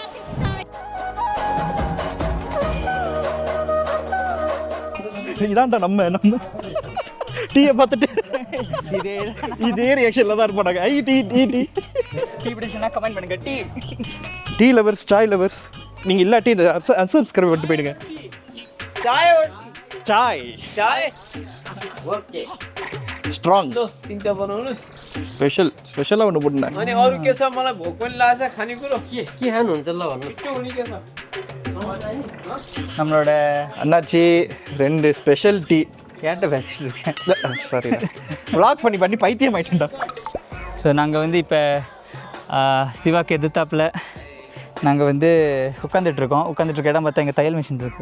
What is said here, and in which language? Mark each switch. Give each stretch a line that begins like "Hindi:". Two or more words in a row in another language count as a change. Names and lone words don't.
Tamil: இதான்டா நம்ம டீயை பார்த்துட்டு இதே ரியாக்ஷனில் தான் இருப்பாங்க. கமெண்ட் பண்ணுங்க.
English: tea lovers, chai lovers,
Tamil: நீங்கள் இல்லாட்டி இந்த அன்சப்ஸ்கிரைப் பண்ணிட்டு போயிடுங்க. சாய்
Nepali: ओके स्ट्रांग लो तीनटा बनाउनुस् स्पेशल भन्नु पर्दैन अनि अरु के छ मलाई भोक पनि लाग्छ खानेकुरो के खानुहुन्छ ल भन्नु के हुने के छ
Tamil: நம்மளோட அண்ணாச்சி 2
English: special tea
Tamil: ஏன்ட்ட பேசிட்டு இருக்கேன்,
English: sorry vlog
Tamil: பண்ணி பைத்தியம் ஆயிட்டேன்டா. ஸோ நாங்கள் வந்து இப்போ சிவாக்கு எதிர்த்தாப்பில் நாங்கள் வந்து உட்காந்துட்ருக்க இடம் பார்த்தா எங்கள் தையல் மிஷின் இருக்குது.